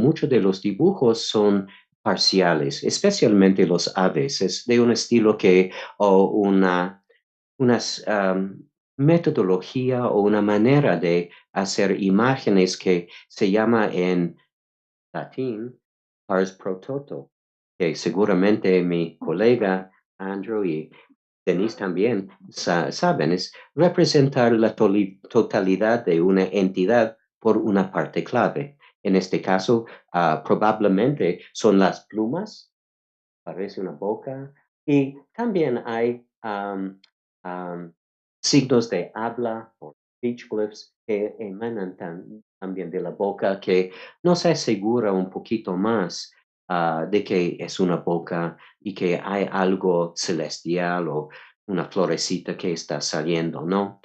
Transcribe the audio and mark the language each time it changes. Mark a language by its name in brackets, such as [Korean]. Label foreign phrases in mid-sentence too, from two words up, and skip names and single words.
[Spanish] muchos de los dibujos son parciales, especialmente los aves, es de un estilo que, o unas metodología o una manera de hacer imágenes que se llama en latín [Latin] pars pro toto, [Spanish] que seguramente mi colega Andrew y Denise también saben, es representar la totalidad de una entidad por una parte clave. En este caso, probablemente son las plumas, parece una boca, y también hay signos de habla o [English] speech glyphs [Spanish] que emanan también de la boca, que nos asegura un poquito más de que es una boca y que hay algo celestial o una florecita que está saliendo, ¿no?